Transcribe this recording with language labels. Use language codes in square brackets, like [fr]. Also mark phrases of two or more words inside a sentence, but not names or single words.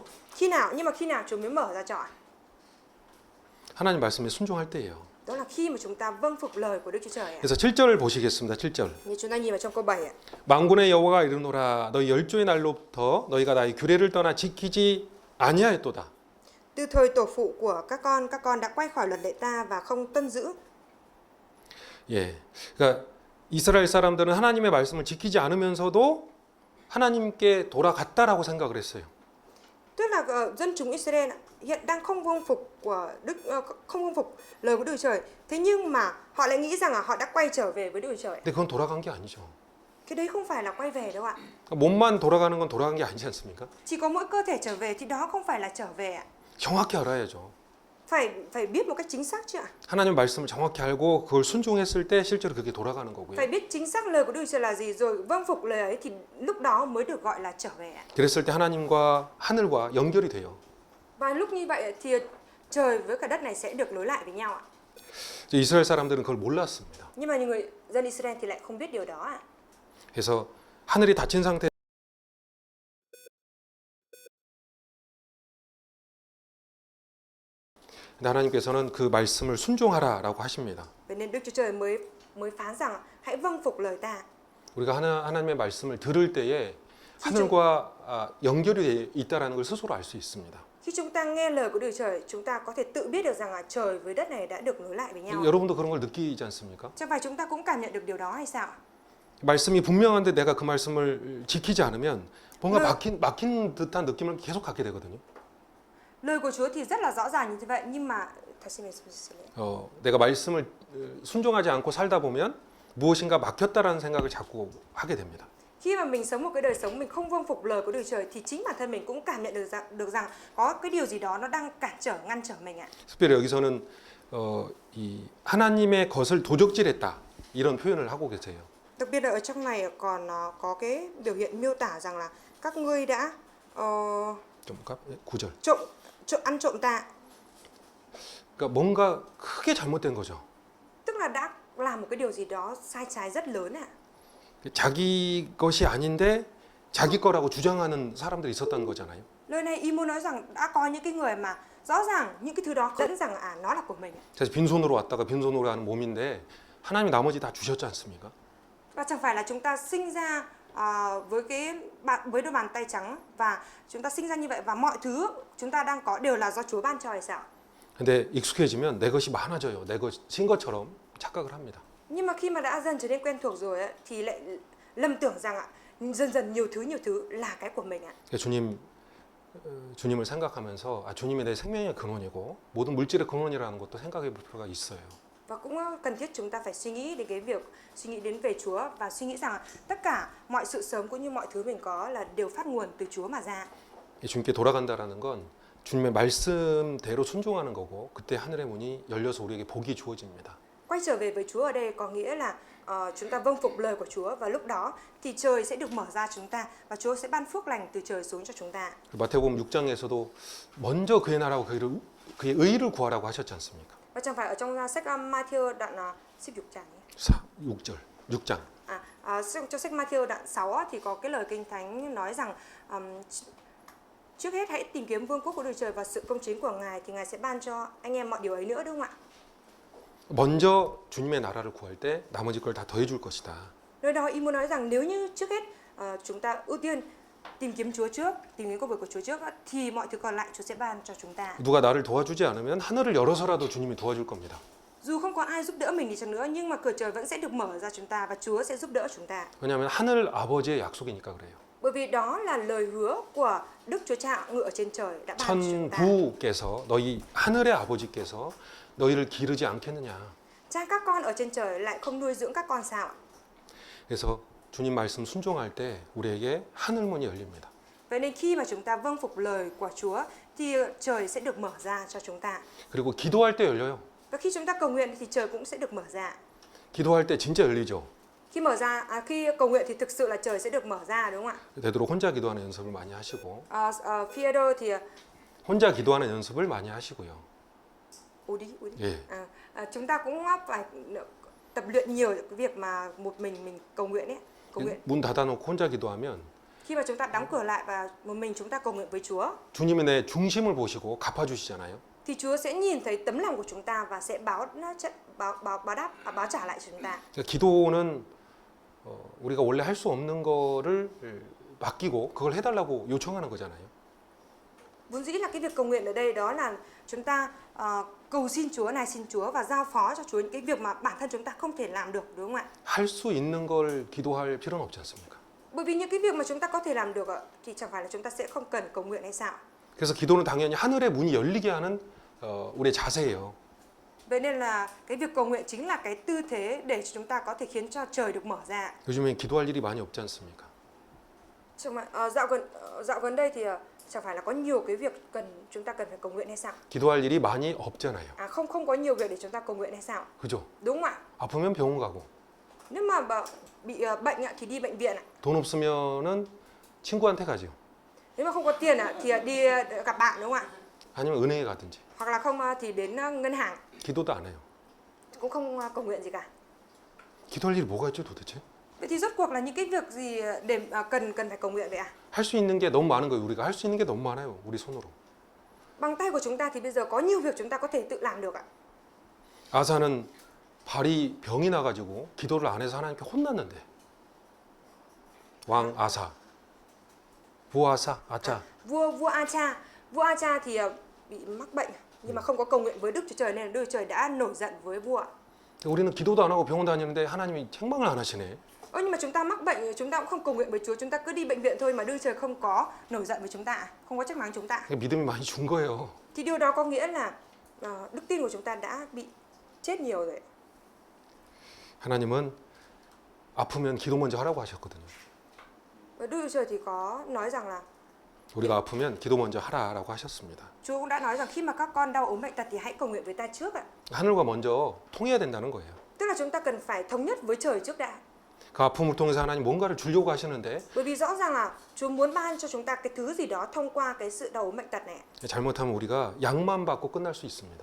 [vi] Khi nào? Nhưng mà khi nào Chúa mới mở ra cho ạ? [ko] 하나님 말씀에 순종할 때예요. [vi] Đó là khi mà chúng ta vâng phục lời của Đức Chúa Trời ạ. [ko] 그래서 7절을 보시겠습니다. 7절. [vi] Như chúng ta nhìn vào trong câu 7 ạ. [ko] 만군의 여호와가 이르노라 너희 열조의 날로부터 너희가 나의 규례를 떠나 지키지 아니하였도다. [vi] Từ thời tổ phụ của các con đã quay khỏi luật lệ ta và không tuân giữ. [ko] 예. 그러니까 이스라엘 사람들은 하나님의 말씀을 지키지 않으면서도 하나님께 돌아갔다라고 생각을 했어요. [vi] Tức là dân chúng Israel hiện đang không vâng phục không vâng phục lời của Đức Chúa Trời. Thế nhưng mà họ lại nghĩ rằng là họ đã quay trở về với Đức Chúa Trời. [ko] 근데 그건 돌아간 게 아니죠. [vi] Cái đấy không phải là quay về đâu ạ. [ko] 몸만 돌아가는 건 돌아간 게 아니지 않습니까? [vi] Chỉ có mỗi cơ thể trở về thì đó không phải là trở về ạ. [ko] 정확히 알아야죠. [vi] Phải biết một cách chính xác chứ ạ. [ko] 하나님 말씀을 정확히 알고 그걸 순종했을 때 실제로 그게 돌아가는 거고요. [vi] Phải biết chính xác lời của Đức Chúa Trời là gì rồi vâng phục lời ấy thì lúc đó mới được gọi là trở về ạ. [ko] 그랬을 때 하나님과 하늘과 연결이 돼요. [vi] Và lúc như vậy thì trời với cả đất này sẽ được nối lại với nhau ạ. [ko] 이스라엘 사람들은 그걸 몰랐습니다. [vi] Nhưng mà những người dân Israel thì lại không biết điều đó ạ. [ko] 그래서 하늘이 닫힌 상태 하나님께서는 그 말씀을 순종하라라고 하십니다. [vi] Vậy nên Đức Chúa Trời mới phán rằng hãy vâng phục lời ta. [ko] 우리가 하나님의 말씀을 들을 때에 하늘과 연결이 있다라는 걸 스스로 알 수 있습니다. [vi] Khi chúng ta nghe lời của Đức Chúa Trời, chúng ta có thể tự biết được rằng là trời với đất này đã được nối lại với nhau. [ko] 여러분도 그런 걸 느끼지 않습니까? [vi] Chẳng phải chúng ta cũng cảm nhận được điều đó hay sao? [ko] 말씀이 분명한데 내가 그 말씀을 지키지 않으면 뭔가 막힌 듯한 느낌을 계속 갖게 되거든요. [vi] Lời của Chúa thì rất là rõ ràng như vậy, nhưng mà [ko] 내가 말씀을 순종하지 않고 살다 보면 무엇인가 막혔다라는 생각을 자꾸 하게 됩니다. [vi] Khi mà mình sống một cái đời sống mình không vâng phục lời của Đức Trời thì chính bản thân mình cũng cảm nhận được rằng có cái điều gì đó nó đang cản trở, ngăn trở mình ạ. [ko] 특별히 여기서는 이 하나님의 것을 도적질했다 이런 표현을 하고 계세요. [vi] Đặc biệt là ở trong này còn có cái biểu hiện miêu tả rằng là các ngươi đã ăn trộm tạ. [ko] 그러니까 뭔가 크게 잘못된 거죠. [vi] Tức là đã làm một cái điều gì đó sai trái rất lớn ạ. [ko] 자기 것이 아닌데 자기 거라고 주장하는 사람들이 있었다는 거잖아요. [vi] Lời này ý muốn nói rằng đã có những cái người mà rõ ràng những cái thứ đó dẫn rằng nó là của mình. [ko] 그래서 빈손으로 왔다가 빈손으로 하는 몸인데 하나님이 나머지 다 주셨지 않습니까? [vi] Và chẳng phải là chúng ta sinh ra với đôi bàn tay trắng và chúng ta sinh ra như vậy và mọi thứ chúng ta đang có đều là do Chúa ban cho hay sao? [ko] 근데 익숙해지면 내 것이 많아져요. 내 것인 것처럼 착각을 합니다. [vi] Nhưng mà khi mà đã dần trở nên quen thuộc rồi ấy, thì lại lầm tưởng rằng dần dần nhiều thứ là cái của mình ạ. [ko] 주님을 생각하면서 주님이 내 생명의 근원이고 모든 물질의 근원이라는 것도 생각해 볼 필요가 있어요. [vi] Và cũng cần thiết chúng ta phải suy nghĩ đến về Chúa và suy nghĩ rằng tất cả mọi sự sống cũng như mọi thứ mình có là đều phát nguồn từ Chúa mà ra. [ko] 주님께 돌아간다라는 건 주님의 말씀대로 순종하는 거고 그때 하늘의 문이 열려서 우리에게 복이 주어집니다. [vi] Quay trở về với Chúa ở đây có nghĩa là chúng ta vâng phục lời của Chúa và lúc đó thì trời sẽ được mở ra chúng ta và Chúa sẽ ban phước lành từ trời xuống cho chúng ta. [ko] 마태복음 6장에서도 먼저 그의 나라와 그의 의를 구하라고 하셨지 않습니까? [vi] Và chẳng phải ở trong sách Matthew đoạn [ko] 6장. [vi] Trong sách Matthew đoạn 6 thì có cái lời Kinh Thánh nói rằng trước hết hãy tìm kiếm vương quốc của Đức Trời và sự công chính của Ngài thì Ngài sẽ ban cho anh em mọi điều ấy nữa, đúng không ạ? [ko] 먼저 주님의 나라를 구할 때 나머지 걸 다 더해 줄 것이다. [vi] Nơi đó ý muốn nói rằng nếu như trước hết chúng ta ưu tiên tìm kiếm Chúa trước, tìm kiếm công việc của Chúa trước thì mọi thứ còn lại Chúa sẽ ban cho chúng ta. [ko] 누가 나를 도와주지 않으면 하늘을 열어서라도 주님이 도와줄 겁니다. [vi] Dù không có ai giúp đỡ mình đi chăng nữa nhưng mà cửa trời vẫn sẽ được mở ra chúng ta và Chúa sẽ giúp đỡ chúng ta. [ko] 왜냐하면 하늘 아버지의 약속이니까 그래요. [vi] Bởi vì đó là lời hứa của Đức Chúa Cha ngự ở trên trời đã ban cho chúng ta. [ko] 천부께서 너희 하늘의 아버지께서 너희를 기르지 않겠느냐. [vi] Cha các con ở trên trời lại không nuôi dưỡng các con sao? [ko] 그래서 주님 말씀 순종할 때 우리에게 하늘 문이 열립니다. [vi] Vậy nên khi mà chúng ta vâng phục lời của Chúa thì trời sẽ được mở ra cho chúng ta. [ko] 그리고 기도할 때 열려요. [vi] Và khi chúng ta cầu nguyện thì trời cũng sẽ được mở ra. [ko] 기도할 때 진짜 열리죠. [vi] Khi cầu nguyện thì thực sự là trời sẽ được mở ra, đúng không ạ? [ko] 되도록 혼자 기도하는 연습을 많이 하시고. Phaedô thì 혼자 기도하는 연습을 많이 하시고요. 예. [vi] Chúng ta cũng phải tập luyện nhiều cái việc mà một mình cầu nguyện ấy, cầu nguyện. [ko] 문 닫아놓고 혼자 기도하면 [vi] Khi mà chúng ta đóng cửa lại và một mình chúng ta cầu nguyện với Chúa, [ko] 주님이 내 중심을 보시고 갚아주시잖아요. [vi] thì Chúa sẽ nhìn thấy tấm lòng của chúng ta và sẽ báo trả lại cho chúng ta. [ko] 기도는 우리가 원래 할 수 없는 거를 맡기고 그걸 해달라고 요청하는 거잖아요. [vi] Vốn dĩ là cái việc cầu nguyện ở đây đó là chúng ta cầu xin Chúa này, xin Chúa và giao phó cho Chúa những cái việc mà bản thân chúng ta không thể làm được, đúng không ạ? [ko] 할 수 있는 걸 기도할 필요는 없지 않습니까? [vi] Bởi vì những cái việc mà chúng ta có thể làm được thì chẳng phải là chúng ta sẽ không cần cầu nguyện hay sao? [ko] 그래서 기도는 당연히 하늘의 문이 열리게 하는 우리의 자세예요. [vi] Vậy nên là cái việc cầu nguyện chính là cái tư thế để chúng ta có thể khiến cho trời được mở ra. [ko] 요즘에 기도할 일이 많이 없지 않습니까? [vi] Dạo gần đây thì chẳng phải là có nhiều cái việc chúng ta cần phải cầu nguyện hay sao? [ko] 기도할 일이 많이 없잖아요. [vi] Không có nhiều việc để chúng ta cầu nguyện hay sao? [ko] 그죠? [vi] Đúng không ạ? [ko] 아프면 병원 가고. [vi] Nếu mà bị bệnh thì đi bệnh viện ạ. [ko] 돈 없으면은 친구한테 가죠. [vi] Nếu mà không có tiền thì đi gặp bạn, đúng không ạ? [ko] 아니면 은행에 가든지. [vi] Hoặc là không thì đến ngân hàng. [ko] 기도도 안 해요. [vi] cũng không cầu nguyện gì cả. [ko] 기도할 일이 뭐가 있죠 도대체? [vi] Vậy thì rốt cuộc là những cái việc gì để cần phải cầu nguyện vậy ạ? [ko] 할 수 있는 게 너무 많은 거예요. 우리가 할 수 있는 게 너무 많아요. 우리 손으로. [vi] Bằng tay của chúng ta thì bây giờ có nhiều việc chúng ta có thể tự làm được ạ. [ko] 아사는 발이 병이 나가지고 기도를 안 해서 하나님께 혼났는데 왕 아사, vua 아사, 아차. [vi] Vua Acha thì bị mắc bệnh nhưng mà không có cầu nguyện với Đức Chúa Trời nên là Đức Chúa Trời đã nổi giận với vua. [ko] 우리는 기도도 안 하고 병원 다니는데 하나님이 책망을 안 하시네. [vi] Nhưng mà chúng ta mắc bệnh, chúng ta cũng không cầu nguyện với Chúa, chúng ta cứ đi bệnh viện thôi mà Đức Chúa Trời không có nổi giận với chúng ta, không có trách mắng chúng ta. [ko] 믿음이 많이 준 거예요. [vi] Thì điều đó có nghĩa là đức tin của chúng ta đã bị chết nhiều rồi. [ko] 하나님은 아프면 기도 먼저 하라고 하셨거든요. [vi] Và Đức Chúa Trời thì có nói rằng là [ko] 우리가 아프면 기도 먼저 하라라고 하셨습니다. [vi] Chúa cũng đã nói rằng khi mà các con đau ốm bệnh tật thì hãy cầu nguyện với ta trước ạ. [ko] 하늘과 먼저 통해야 된다는 거예요. [vi] Tức là chúng ta cần phải thống nhất với trời trước đã. [ko] 그 아픔을 통해서 하나님 뭔가를 주려고 하시는데 [vi] Bởi vì rõ ràng là Chúa muốn ban cho chúng ta cái thứ gì đó thông qua cái sự đau ốm bệnh tật này. [ko] 잘못하면 우리가 약만 받고 끝날 수 있습니다.